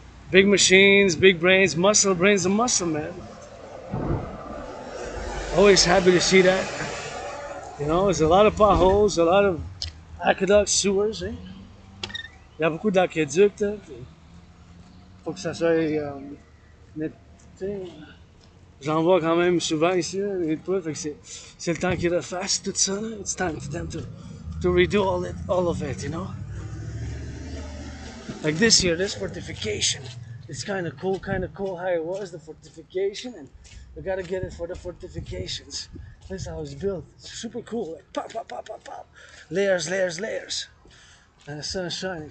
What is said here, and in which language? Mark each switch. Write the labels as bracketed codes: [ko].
[en] Big machines, big brains, brains and muscle, man. Always happy to see that. You know, there's a lot of potholes, a lot of aqueducts, sewers. Eh? [fr] Il y a beaucoup d'aqueducs. Faut que ça soit net. J'en vois quand même souvent ici, fait que c'est le temps qu'ils refassent tout ça. Là. [en] It's time for them to redo all of it, you know. Like this here, this fortification. It's kind of cool how it was, the fortification, and we gotta get it for the fortifications. This is how it's built. It's super cool. Like pop. Layers. and the sun is shining.